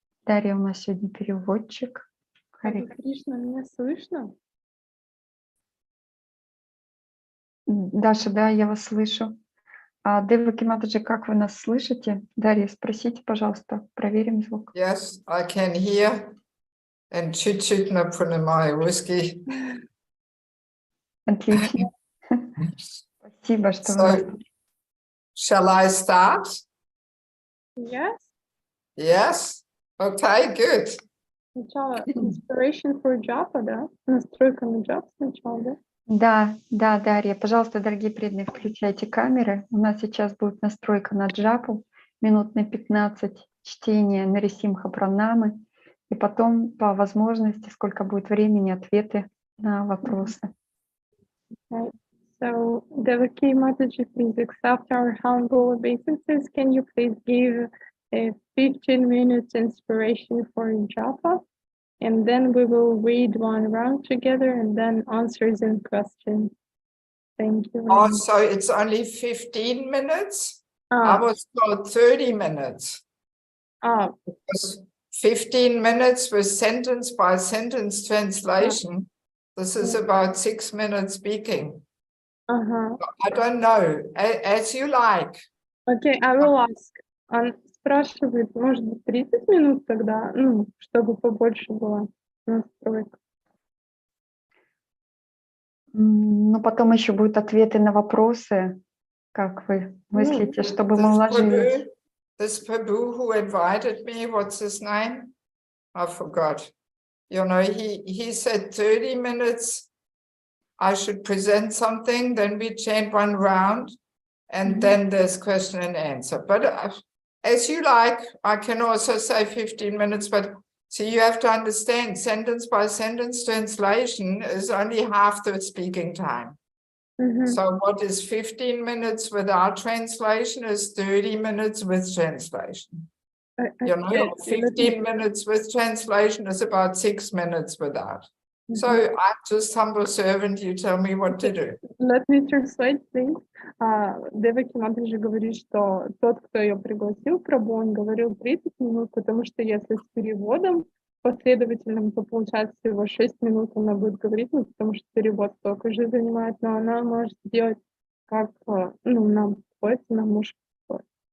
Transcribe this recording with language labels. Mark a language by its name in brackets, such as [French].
[Russian] Дарья у нас сегодня переводчик. Харе Кришна, меня слышно? Даша, да, я вас слышу. Деваки матаджи, как вы нас слышите? Дарья, спросите, пожалуйста, проверим звук. [English] Yes, I can hear. And чуть-чуть напоминаю whisky. [Russian] Отлично. Спасибо, что вы нас... [English] Shall I start? Yes. Yes? Okay, good. [Russian] Сначала [English] inspiration for japa, [Russian] да? Настройка на джап сначала, да? Да, Дарья, пожалуйста, дорогие преданные, включайте камеры. У нас сейчас будет настройка на джапу, минут на 15 чтения Нарисимха Пранамы, и потом по возможности, сколько будет времени, ответы на вопросы. [English] Okay. So, Devaki Mataji, please accept our humble obeisances. Can you please give a 15 minutes inspiration for japa? And then we will read one round together and then answers and questions. Thank you. Oh, so it's only 15 minutes? I was told 30 minutes. Because 15 minutes with sentence by sentence translation. This is about 6 minutes speaking. I don't know. As you like. Okay, I will ask. [Russian] Он спрашивает, может быть, 30 минут тогда, ну, чтобы побольше было настроек. Ну, потом еще будут ответы на вопросы, как вы мыслите, чтобы мы уложились. [English] This Prabhu who invited me, what's his name? I forgot. You know, he said 30 minutes I should present something, then we chant one round, and then there's question and answer. But as you like, I can also say 15 minutes, but see, you have to understand, sentence by sentence translation is only half the speaking time. So what is 15 minutes without translation is 30 minutes with translation. You know, 15 minutes with translation is about 6 minutes without. So I'm just humble servant, you tell me what to do. Let me translate, please. [Russian] Деваки Матаджи говорит, что тот, кто ее пригласил, Прабху, он говорил 30 минут, потому что если с переводом последовательным, то получается всего 6 минут она будет говорить, ну, потому что перевод столько же занимает, но она может сделать как, ну, нам подходит, нам может подходит.